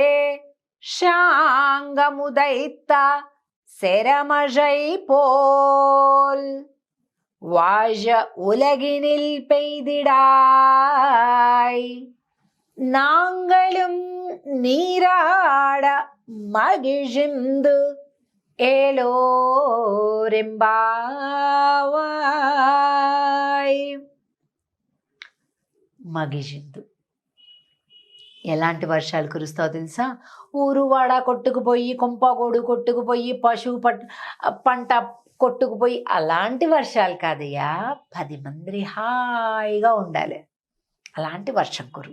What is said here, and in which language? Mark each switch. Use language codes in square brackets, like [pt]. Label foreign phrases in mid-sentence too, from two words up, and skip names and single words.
[ta] ஷாங்கமுதைத்த செரமழை போல் வாழ உலகினில் பெய்திடாய் நாங்களும் நீராட மகிழ்ந்து ఏలోరెంబావాయ్. [te] మగిజిందు. ఎలాంటి వర్షాలు కురుస్తావో తెలుసా? ఊరు వాడ కొట్టుకుపోయి, కొంపగోడు కొట్టుకుపోయి, పశువు పంట కొట్టుకుపోయి అలాంటి వర్షాలు కాదయ్యా. 10 మంది హాయిగా ఉండాలి, అలాంటి వర్షం కురు.